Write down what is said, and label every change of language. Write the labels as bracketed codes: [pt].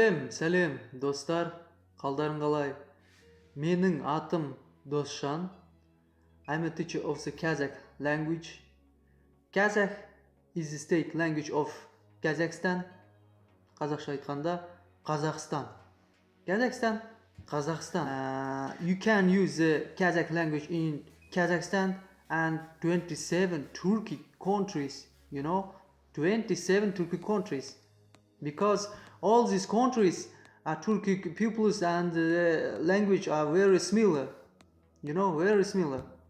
[kk] Сәлем, достар, қалдарың қалай? Менің атым Досжан. [en] I'm a teacher of the Kazakh language. Kazakh is the state language of Kazakhstan. [kk] Қазақша айтқанда, Қазақстан. Kazakhstan, Қазақстан. [en] You can use the Kazakh language in Kazakhstan and 27 Turkic countries, 27 Turkic countries. Because all these countries are Turkic peoples and language are very similar, very similar.